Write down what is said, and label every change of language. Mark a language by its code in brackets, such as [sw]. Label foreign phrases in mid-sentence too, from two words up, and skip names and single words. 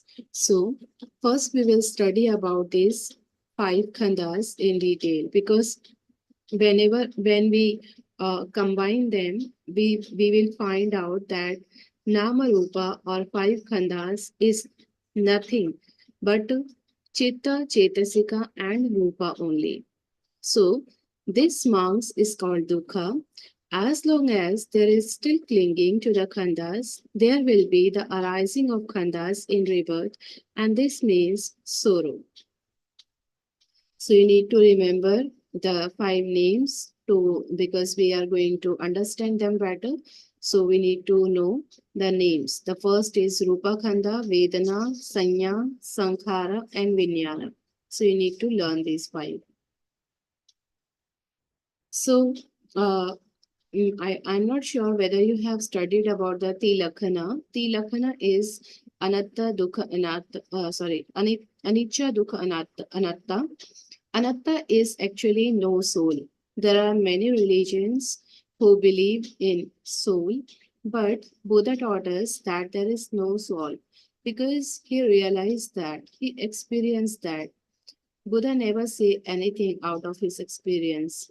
[en] So first we will study about these five khandas in detail, because when we combine them, we will find out that [pi] nama rupa [en] or five khandas is nothing but [pi] chitta, chetasika, [en] and rupa only. So this marks is called dukkha. As long as there is still clinging to the khandas, there will be the arising of khandas in rebirth, and this means sorrow. So you need to remember the five names to, because we are going to understand them better. So we need to know the names. The first is [pi] Rupa Khanda, Vedana, Sanya, Sankhara, [en] and Vijnana. So you need to learn these five. So I'm not sure whether you have studied about the Tilakhana. [pi] Tilakhana is Anatta Dukha Anatta, Anicca Dukha Anatta. [en] Anatta is actually no soul. There are many religions who believe in soul, but Buddha taught us that there is no soul, because he realized that, he experienced that. Buddha never say anything out of his experience.